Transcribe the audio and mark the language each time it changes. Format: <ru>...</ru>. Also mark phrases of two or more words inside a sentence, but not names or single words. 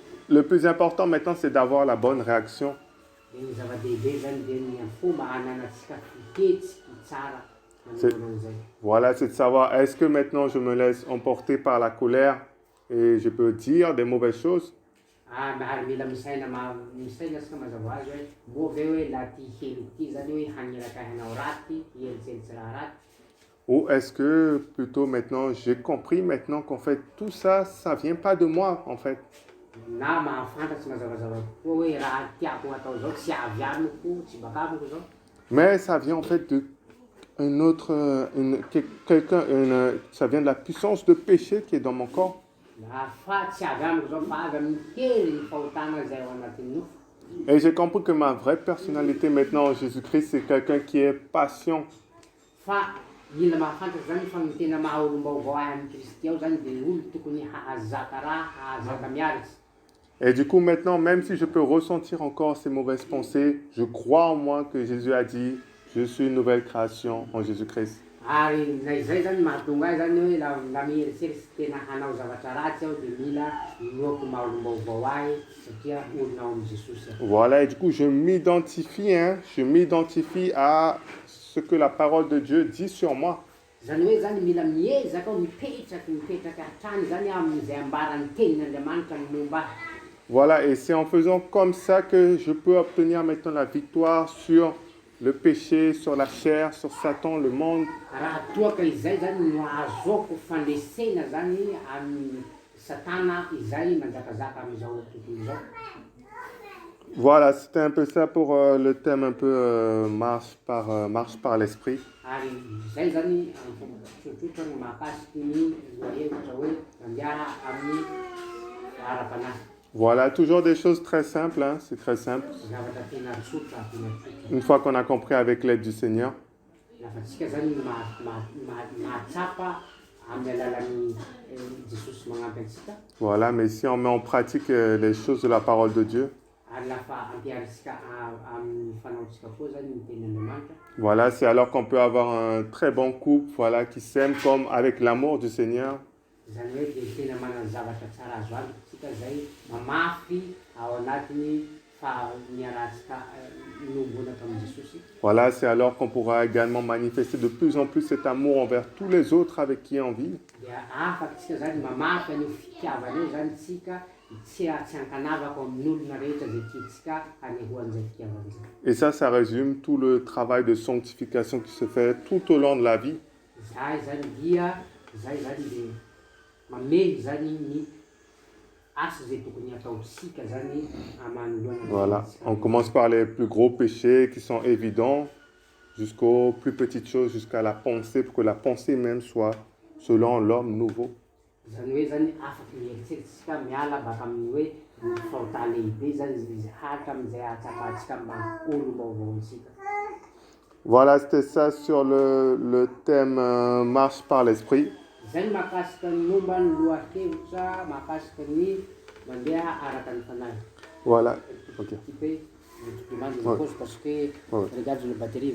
<fr>le plus important maintenant, c'est d'avoir la bonne réaction.</fr> <mg>Dia ny zava-dehibe zany dia ny fomba hananantsika fiketsiky tsara manoloana an'izay.</mg> <fr>Voilà, c'est de savoir, est-ce que maintenant je me laisse emporter par la colère et je peux dire des mauvaises choses?</fr> <mg>Ary mila misaina asika mazava azy hoe moa ve hoe la ty helo ty zany hoe haniraka hanao raty, hielitselitsy raha raty.</mg> <fr>Ou est-ce que plutôt maintenant, j'ai compris maintenant qu'en fait, tout ça, ça vient pas de moi, en fait.</fr> <mg>Na mahafantatsy mazavazava koa hoe raha tiako atao zao tsy avy amiko, tsy baka amiko zao.</mg> <fr>Mais ça vient en fait de ça vient de la puissance de péché qui est dans mon corps.</fr> <mg>Fa tsy avy amiko zao fa avy amin'ny kely ny fahotana zay ao anatin'ny nofo.</mg> <fr>Et j'ai compris que ma vraie personnalité maintenant en Jésus-Christ, c'est quelqu'un qui est patient.</fr> <mg>Fa mila mahafantatsy zany fa ny tena maha olom-baovao ahy amin'ny Kristy ao zany dia olo tokony hahazaka raha, hahazaka miaritsy.</mg> <fr>Et du coup, maintenant, même si je peux ressentir encore ces mauvaises pensées, je crois en moi que Jésus a dit, je suis une nouvelle création en Jésus-Christ.</fr> <mg>Ary na izay zany mahatonga ahy zany hoe la mieritseritsy tena hanao zavatra ratsy aho dia mila inoako maha olom-baovao ahy satria olona ao amin'ny Jesosy aho.</mg> <fr>Voilà, et du coup, je m'identifie à ce que la parole de Dieu dit sur moi.</fr> <mg>Zany hoe zany mila miezaka aho mipetraka hatrany zany amin'izay ambaran'ny tenin'Andriamanitra ny momba ahy.</mg> <fr>Voilà, et c'est en faisant comme ça que je peux obtenir maintenant la victoire sur le péché, sur la chair, sur Satan, le monde.</fr> <mg>Raha toaka izay zany no azoko fandresena zany amin'ny Satana izay manjakazaka amin'izao tontolo izao.</mg> <fr>Voilà, c'était un peu ça pour le thème un peu marche par l'esprit.</fr> <mg>Ary izay zany tsotsotra no mahakasiky ny loahevitra hoe mandeha amin'ny ara-panahy.</mg> <fr>Voilà, toujours des choses très simples, hein, c'est très simple.</fr> <mg>Zavatra tena tsotra.</mg> <fr>Une fois qu'on a compris avec l'aide du Seigneur.</fr> <mg>Lafa-tsika zany mahatsapa amin'ny alalan'ny Jesosy magnampy antsika.</mg> <fr>Voilà, mais si on met en pratique les choses de la parole de Dieu.</fr> <mg>Ary lafa ampiarisika amin'ny fanaontsika koa zany ny tenin'Andriamanitra.</mg> <fr>Voilà, c'est alors qu'on peut avoir un très bon couple, voilà, qui s'aime comme avec l'amour du Seigneur.</fr> <mg>Zany hoe dia tena manana zavatra tsara azo antotsika zay mamafy ao anatiny niaratsika nombonaka amin'ny Jesosy.</mg> <fr>Voilà, c'est alors qu'on pourra également manifester de plus en plus cet amour envers tous les autres avec qui on vit.</fr> <mg>Dia afatsika zany mamafy an'io fitiavana io zany tsika tsy hankanavaka amin'olona rehetra zay tiantsika hanehoan'izay fitiavana zay.</mg> <fr>Et ça résume tout le travail de sanctification qui se fait tout au long de la vie.</fr> <mg>Zay zany dia dia mamehy zany ny asa zay tokony ataontsika zany amanoloana.</mg> <fr>Voilà, on commence par les plus gros péchés qui sont évidents jusqu'aux plus petites choses, jusqu'à la pensée, pour que la pensée même soit selon l'homme nouveau.</fr> <mg>Zany hoe zany afaka mieritseritsika miala baka amin'ny hoe ny fahotà lehibe zany izy hatramin'izay atsapatsika mba olo-baovaontsika.</mg> <fr>Voilà, c'était ça sur le thème marche par l'esprit.</fr> <mg>Zany mahakasika ny momba ny lohakevitra mahakasika ny mandeha araka ny fanahy.</mg> <fr>Voilà, ok. Tu peux demander une pause parce que regarde la batterie.</fr>